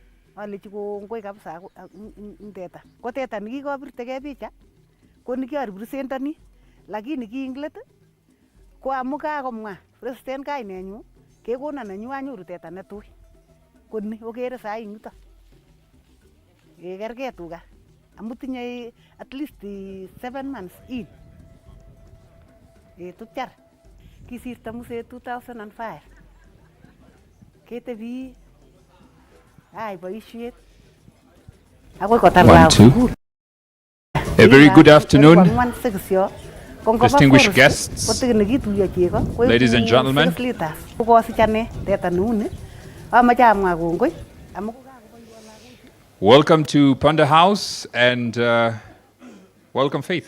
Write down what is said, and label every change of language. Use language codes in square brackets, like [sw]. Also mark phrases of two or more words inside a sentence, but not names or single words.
[kln] Alechi kongoi kabisa teta. Ko teta nikikobirtegei picha ko nikiarepresentani, lakini kiinglet ko amu kakomwa president kainenyu kekona nenyu anyoru teta netui. Koni okere sai yuto. Kergei tuga. Amu tinye [en] at least 7 months in. [kln] Tupchar. Kisirto muse 2005. Ketebi boisiet. Akoi kotar lagok. [en] A very good afternoon, distinguished guests, ladies and gentlemen. Welcome to Panda House and welcome Faith.